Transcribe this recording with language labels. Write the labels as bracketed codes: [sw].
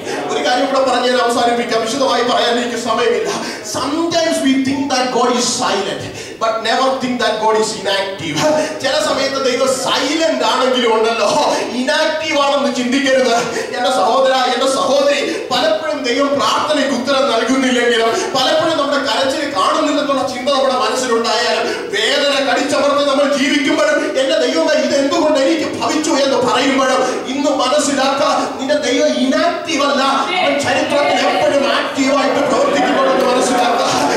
[ml] ഒരു കാര്യം കൂടെ പറഞ്ഞ് ഞാൻ അവസാനിപ്പിക്കാം, വിശദമായി പറയാൻ എനിക്ക് സമയമില്ല. [en] Sometimes we think that God is silent, but never think that God is inactive. [ml] ചില സമയത്ത് ദൈവം സൈലന്റ് ആണെങ്കിലും ഉണ്ടല്ലോ, ഇനാക്റ്റീവ് ആണെന്ന് ചിന്തിക്കരുത്. എന്റെ സഹോദര, എന്റെ സഹോദരി, പലപ്പോഴും ദൈവം പ്രാർത്ഥനയ്ക്ക് ഉത്തരം നൽകുന്നില്ലെങ്കിലും, പലപ്പോഴും നമ്മുടെ കരച്ചിൽ കാണുന്നില്ലെന്നുള്ള ചിന്ത നമ്മുടെ മനസ്സിലുണ്ടായാലും, വേദന കടിച്ചമർന്ന് നമ്മൾ ജീവിക്കുമ്പോഴും എന്റെ ദൈവമേ ഇത് എന്തുകൊണ്ട് എനിക്ക് ഭവിച്ചു എന്ന് പറയുമ്പോഴും ഇന്ന് മനസ്സിലാക്കുക, നിന്റെ ദൈവം ഇനാക്റ്റീവ് അല്ല, അവൻ ചരിത്രത്തിൽ എപ്പോഴും ആക്റ്റീവായിട്ട് പ്രവർത്തിക്കുന്നുണ്ടെന്ന് മനസ്സിലാക്കുക.